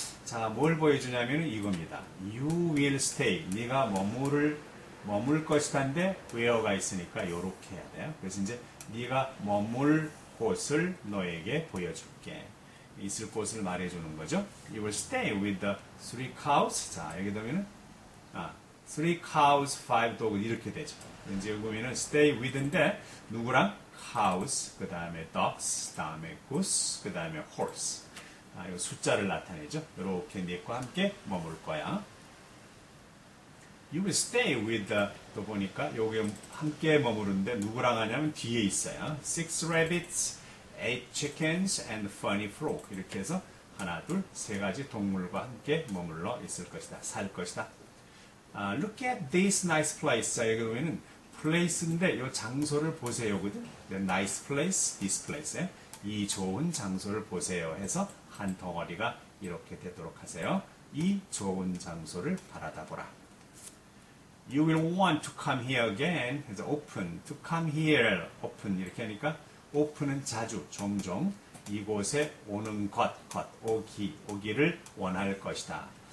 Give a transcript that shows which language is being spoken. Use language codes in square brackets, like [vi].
[ko] 자, 뭘 보여주냐면 이겁니다. [en] you will stay. [ko] 네가 머물 것이다인데 where가 있으니까 요렇게 해야 돼요. 그래서 이제 네가 머물 곳을 너에게 보여줄게. 있을 곳을 말해주는 거죠. [en] You will stay with the 3 cows. [ko] 자, 여기 보면은 3 cows, 5 dogs 이렇게 되죠. 이제 여기 보면은 stay with인데 누구랑? cows, 그 다음에 ducks, 그 다음에 goose, 그 다음에 horse. 이 숫자를 나타내죠. 이렇게 넷과 함께 머물 거야. [en] You will stay with [ko] 또 보니까 여기 함께 머무르는데 누구랑 하냐면 뒤에 있어요. [en] 6 rabbits, 8 chickens, and funny frog. [ko] 이렇게 해서 하나, 둘, 세 가지 동물과 함께 머물러 있을 것이다. 살 것이다. [en] Look at this nice place. [ko] 자, 여기 보면은 place인데 이 장소를 보세요거든. [en] nice place, this place. [ko] 이 좋은 장소를 보세요 해서 한 덩어리가 이렇게 되도록 하세요. 이 좋은 장소를 바라다 보라. [en] You will want to come here again. [ko] 그래서 open, to come here, open 이렇게 하니까 open은 자주, 종종 이곳에 오는 오기를 원할 것이다.